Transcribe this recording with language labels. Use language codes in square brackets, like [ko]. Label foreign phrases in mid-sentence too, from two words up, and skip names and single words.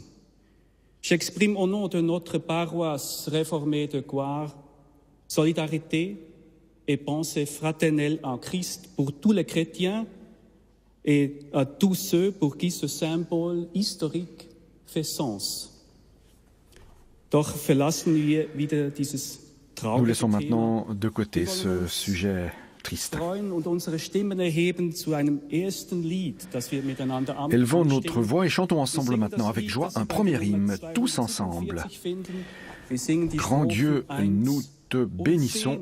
[fr] J'exprime au nom de notre paroisse réformée de Coire solidarité et pensée fraternelle en Christ pour tous les chrétiens et à tous ceux pour qui ce symbole historique fait sens. [de] Doch verlassen wir wieder dieses traurige [fr] Nous laissons maintenant de côté ce sujet triste. Élevons notre voix et chantons ensemble maintenant avec joie un premier hymne, tous ensemble. Grand Dieu, nous te bénissons.